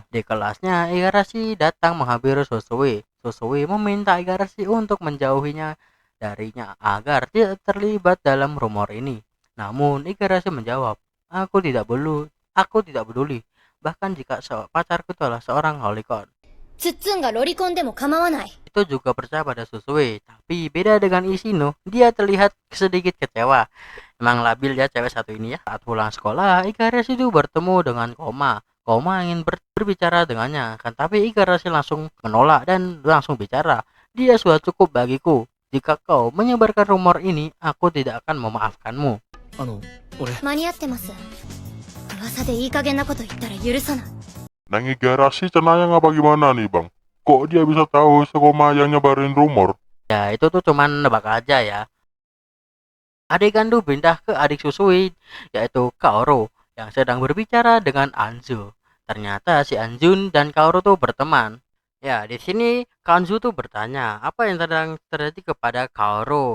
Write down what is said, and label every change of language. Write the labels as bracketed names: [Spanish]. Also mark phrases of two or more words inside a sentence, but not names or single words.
[Indonesian] Di kelasnya Igarashi datang menghampiri Susui. Susui meminta Igarashi untuk menjauhinya darinya agar tidak terlibat dalam rumor ini. Namun Igarashi menjawab, aku tidak peduli. Bahkan jika pacarku itu adalah seorang lolicon. [Japanese] ツッツンがロリコンでも構わない。 [Indonesian] Itu juga percaya pada Susui. Tapi beda dengan Ishino, dia terlihat sedikit kecewa. Emang labil ya cewek satu ini ya. Saat pulang sekolah, Igarashi itu bertemu dengan Koma. Koma ingin berbicara dengannya, kan tapi Igarashi langsung menolak dan langsung bicara. Dia sudah cukup bagiku. Jika kau menyebarkan rumor ini, aku tidak akan memaafkanmu. [Japanese] 間に合ってます。噂でいい加減なこと言ったら許さない。 [Indonesian] Nang Igarashi cenayang apa gimana nih bang? Kok dia bisa tahu Sukoma yang nyebarin rumor? Ya itu tuh cuman nebak aja ya. Adegan tuh pindah ke adik Susui, yaitu Kaoru, yang sedang berbicara dengan Anzu. Ternyata si Anjun dan Kaoru tuh berteman. Ya, di sini Kanzu tuh bertanya apa yang sedang terjadi kepada Kaoru.